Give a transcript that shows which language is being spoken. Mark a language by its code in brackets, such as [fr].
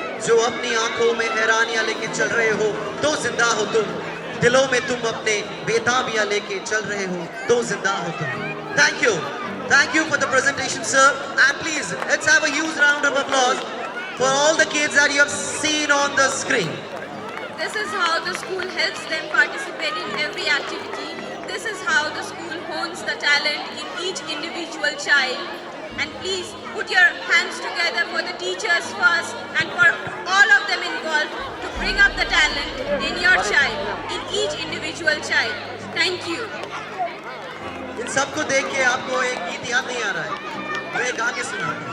[hi] जो अपनी आंखों में हैरानियां लेके चल रहे हो तो जिंदा हो तुम. दिलों में तुम अपने बेताबियां लेके चल रहे हो तो जिंदा हो तुम. [en] Thank you. Thank you for the presentation, sir. And please, let's have a huge round of applause for all the kids that you have seen on the screen. This is how the school helps them participate in every activity. This is how the school hones the talent in each individual child. And please put your hands together for the teachers first and for all of them involved to bring up the talent in your child, in each individual child. Thank you. [hi] इन सबको देख के आपको एक गीत याद नहीं आ रहा है? मैं गा के सुना।